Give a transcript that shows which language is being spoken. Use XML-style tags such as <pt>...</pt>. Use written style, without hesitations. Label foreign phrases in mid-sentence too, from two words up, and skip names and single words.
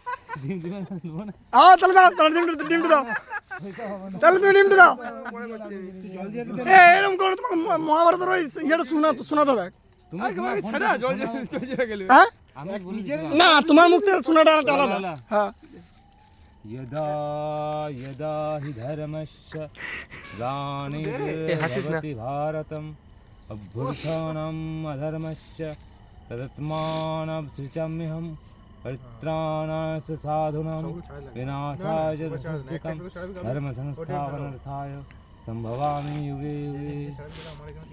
<bn>তাহলে দাও, তাহলে ডিমটা দাও, তাহলে তুমি ডিমটা দাও। এরকম করে তোমাকে মহাভারতের ওই ইয়েটা শোনাতে হবে। হ্যাঁ না, তোমার মুখ থেকে শোনাটা আলাদা। হ্যাঁ</bn> <sa>यदा यदा हि धर्मस्य ग्लानिर्भवति भारतम् अभ्युत्थानम् अधर्मस्य तदात्मानमसृजाम्यहम् परित्राणाय साधूनां विनाशाय च धर्मसंस्थापनार्थाय सम्भवामि युगे युगे।</sa>